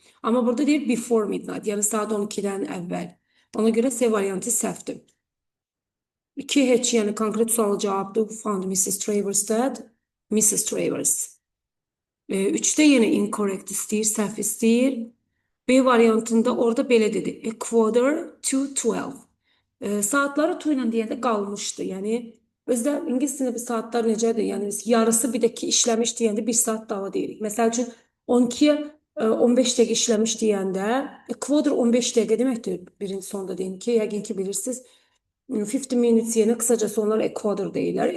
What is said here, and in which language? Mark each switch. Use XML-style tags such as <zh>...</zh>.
<az>Amma burada deyir</az> <en>before midnight,</en> <az>yəni saat 12-dən əvvəl. Ona görə C variantı səhvdir. 2 heç, yəni konkret sualı cavabdır.</az> <en>Found Mrs. Travers dead. Mrs. Travers.</en> <tr>3'te yine</tr> <az>incorrect istəyir, səhv istəyir. B variantında orada belə dedi.</az> <en>A quarter to 12.</en> <az>Saatları tu ilə deyəndə qalmışdı. Yəni özdə ingilis dilində bir saatlar necədir? Yəni biz yarısı bir də ki işləmiş deyəndə 1 saat daha deyirik. Məsəl üçün 12-yə 15 dəqiqə işləmiş deyəndə a quarter 15 dəqiqə deməkdir. Birinci sonda deyim ki, yəqin ki bilirsiniz.</az> <en>50 minutes</en> <tr>yerine kısacası</tr> <az>onlar a quarter deyirlər.</az>